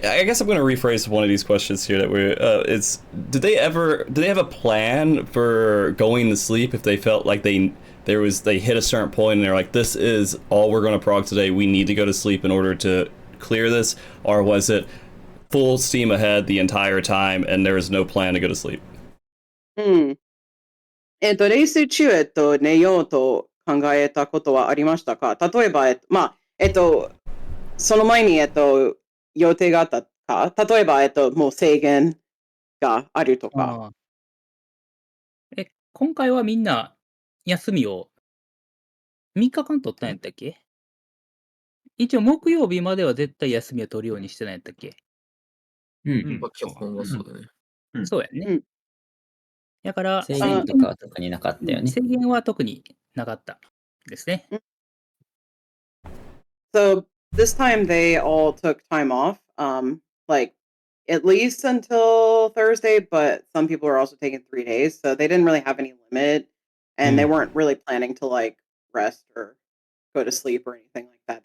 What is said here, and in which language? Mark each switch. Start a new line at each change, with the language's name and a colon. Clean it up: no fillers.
English: I guess I'm going to rephrase one of these questions here. Did they have a plan for going to sleep if they felt like they hit a certain point and they're like, this is all we're going to prog today. We need to go to sleep in order to clear this, or was it full steam ahead the entire time and there was no plan to go to sleep?
Japanese: レース中、寝ようと考えたことはありましたか？例えば、その前に、予定があったか？例えば、もう制限があるとか。今回はみんな休みを3日間取ったんやったっけ？一応木曜日までは絶対休みを取るようにしてないやったっけ？基本はそうだね。そうやね。だから、制限とかは特になかったよね。制限は特になかったですね。
English: So this time they all took time off, like at least until Thursday, but some people are also taking 3 days, so they didn't really have any limit, and they weren't really planning to like rest or go to sleep or anything like that.